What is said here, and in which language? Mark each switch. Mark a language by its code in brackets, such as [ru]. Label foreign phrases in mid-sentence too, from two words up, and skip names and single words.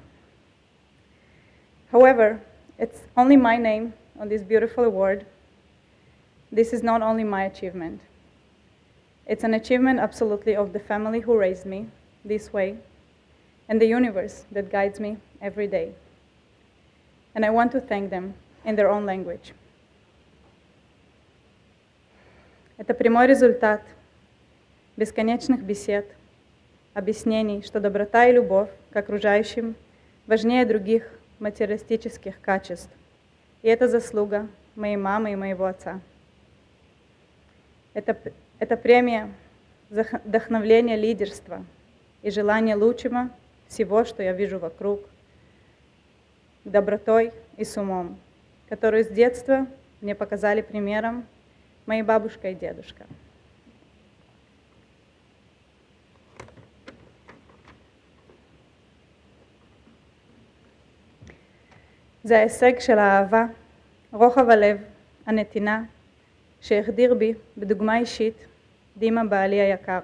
[en] However, it's only my name on this beautiful award. This is not only my achievement. It's an achievement absolutely of the family who raised me this way and the universe that guides me every day. And I want to thank them in their own language. [ru] Это прямой результат бесконечных бесед, объяснений, что доброта и любовь к окружающим важнее других материалистических качеств. И это заслуга моей мамы и моего отца. Это премия вдохновления лидерства и желания лучшего всего, что я вижу вокруг, добротой и с умом, которую с детства мне показали примером мои бабушка и дедушка. [he] זה ההישג של האהבה, רוחב הלב, הנתינה, שהחדיר בי בדוגמה אישית דימה בעלי היקר.